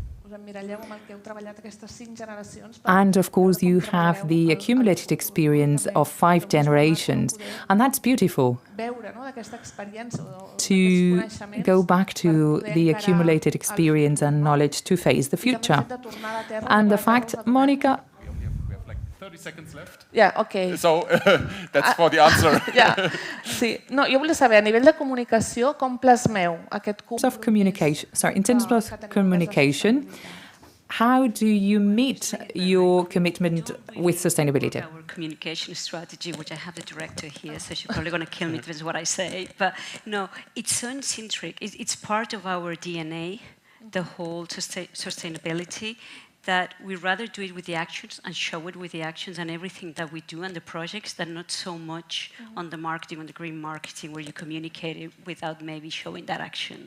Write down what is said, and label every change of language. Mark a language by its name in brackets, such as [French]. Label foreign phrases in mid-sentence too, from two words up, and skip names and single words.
[English] And of course, you have the accumulated experience of 5 generations, and that's beautiful. To go back to the accumulated experience and knowledge to face the future. And the fact, Monica... We have like 30 seconds left. Yeah, okay. So that's for the answer. Yeah. [Catalan] Sí. No, jo volia saber, a nivell de comunicació, com plasmeu aquest... [English] In terms of communication, how do you meet your commitment with sustainability? Our communication strategy, which I have the director here, so she's probably going to kill me with what I say. But no, it's so centric. It's part of our DNA, the whole sustainability, that we rather do it with the actions and show it with the actions and everything that we do and the projects than not so much on the marketing, on the green marketing, where you communicate it without maybe showing that action.